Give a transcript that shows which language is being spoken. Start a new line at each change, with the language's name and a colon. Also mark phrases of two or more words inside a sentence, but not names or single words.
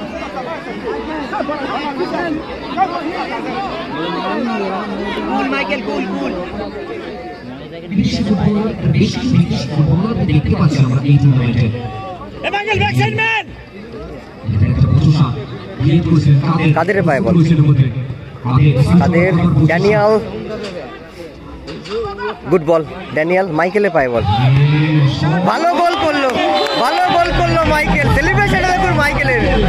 English: Cool, Michael, cool, cool.
Bangla: দেখতে পাচ্ছি আমরা এই টুর্নামেন্টে।
English: Michael, backside man.
Bangla: কাদের পায়ে বল, কাদের, ড্যানিয়াল,
English: good ball
Bangla: ড্যানিয়াল, মাইকেলের পায়ে বল, ভালো গোল করলো, ভালো গোল করলো মাইকেল, সেলিব্রেশন দেখুন মাইকেলের।